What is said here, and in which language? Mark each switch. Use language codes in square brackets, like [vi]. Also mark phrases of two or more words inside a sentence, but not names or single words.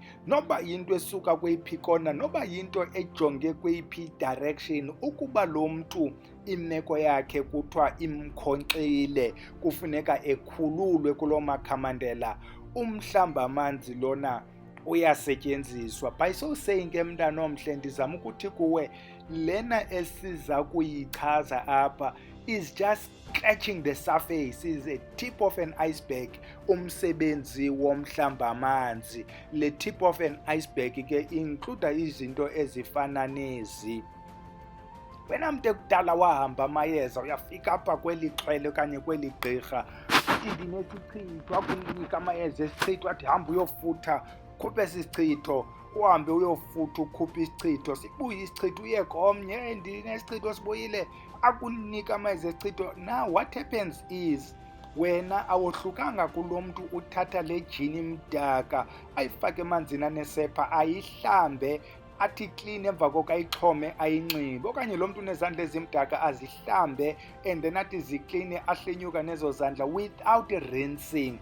[xh] Noba yinto esuka kweyiphi kona, noba yinto ejonge kweyiphi direction, ukuba lo mntu imeko yakhe kuthiwa imkhonkxile, kufuneka ekhululwe kuloo makhamandela, umhlambamanzi lona uyasetyenziswa. [en] By so saying [xh] ke mntana omhle, ndizama ukuthi kuwe lena esiza kuyichaza apha [en] is just scratching the surface, is a tip of an iceberg. [xh] Umsebenzi womhlambamanzi, le [en] tip of an iceberg [xh] ke include izinto ezifana nezi. Wena mntu ekudala wahamba amayeza, uyafika apha kweli xhwele okanye kweli gqirha, uthi ndinesichitho, akunika amayeza esichitho, athi hamba uyofutha, khuphe esi sichitho. Uhambe uyofutha ukhuphe isichitho, sibuye isichitho uye komnye, ndinesichitho sibuyile, akunika amayeza esichitho. [en] Now what happens is, [xh] wena awohlukanga kulo mntu uthatha le jini mdaka ayifake emanzini anesepha, ayihlambe, athi clean, emva koko ayixhome ayinxibe. Okanye lo mntu unezandla ezimdaka azihlambe [en] and then [xh] athi zikline, ahlenyuka nezo zandla [en] without rinsing.